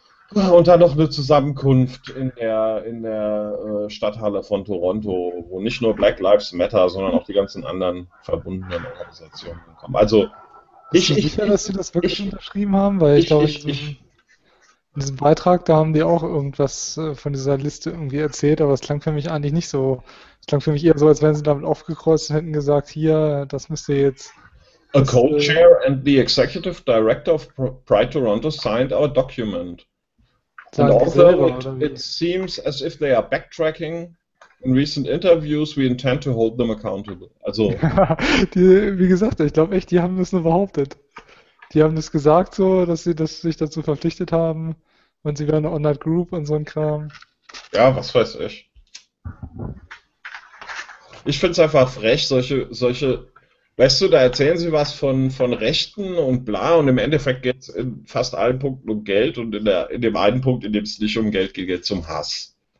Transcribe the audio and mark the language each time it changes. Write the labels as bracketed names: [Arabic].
[German] Und dann noch eine Zusammenkunft in der Stadthalle von Toronto, wo nicht nur Black Lives Matter, sondern auch die ganzen anderen verbundenen Organisationen kommen. Also ich glaube, in diesem Beitrag, da haben die auch irgendwas von dieser Liste irgendwie erzählt, aber es klang für mich eigentlich nicht so. Es klang für mich eher so, als wenn sie damit aufgekreuzt hätten gesagt, hier, das müsst ihr jetzt. [English] A co-chair and the executive director of Pride Toronto signed our document. And although it seems as if they are backtracking in recent interviews, we intend to hold them accountable. [German] Also ich glaube echt, die haben das nur behauptet. Die haben das gesagt so, dass sie das sich dazu verpflichtet haben und sie wären eine On-Night-Group und so ein Kram. Ja, was weiß ich. Ich find's einfach frech, solche, weißt du, da erzählen sie was von Rechten und bla und im Endeffekt geht's in fast allen Punkten um Geld und in dem einen Punkt, in dem es nicht um Geld geht, geht's um Hass.